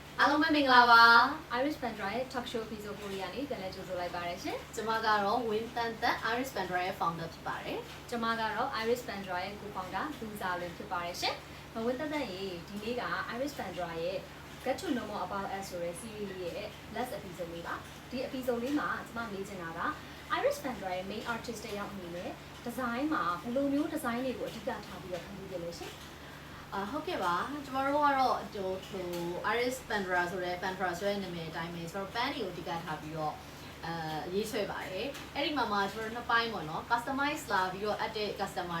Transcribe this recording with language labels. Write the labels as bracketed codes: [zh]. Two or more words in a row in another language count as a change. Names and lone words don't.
[my] အားလုံးပဲမင်္ဂလာပါ Iris Bandra ရဲ့ [en] talk show episode [my] ကိုရနေပြန်လဲကြိုဆိုလိုက်ပါတယ်ရှင် ကျွန်မကတော့ Win Tan Tan Iris Bandra ရဲ့ founder ဖြစ်ပါတယ် ကျွန်မကတော့ Iris Bandra ရဲ့ co-founder လူစားလွင်ဖြစ်ပါတယ်ရှင်မဝင်းတက်တက်ရေဒီနေ့က Iris Bandra ရဲ့ [en] Get to know more about us [my] ဆိုတဲ့ series လေးရဲ့ [en] last episode [my] လေးပါဒီ episode လေးမှာကျွန်မမေးချင်တာက Iris Bandra ရဲ့ [en] main artist [my] တယောက်အနေနဲ့ design မှာဘယ်လိုမျိုး design တွေကိုအဓိကထားပြီးတော့ဖန်တီးကြလဲရှင် ဟုတ်ကဲ့ပါကျွန်တော်တို့ကတော့Iris Bandra ဆိုတဲ့ Bandra ဆိုတဲ့နာမည်အတိုင်းပဲကျွန်တော် band တွေကိုအဓိကထားပြီးတော့ရေးဆွဲပါတယ်အဲ့ဒီမှာကျွန်တော်တို့နှစ်ပိုင်းပေါ့နော် customize လာပြီးတော့ [en] edit customer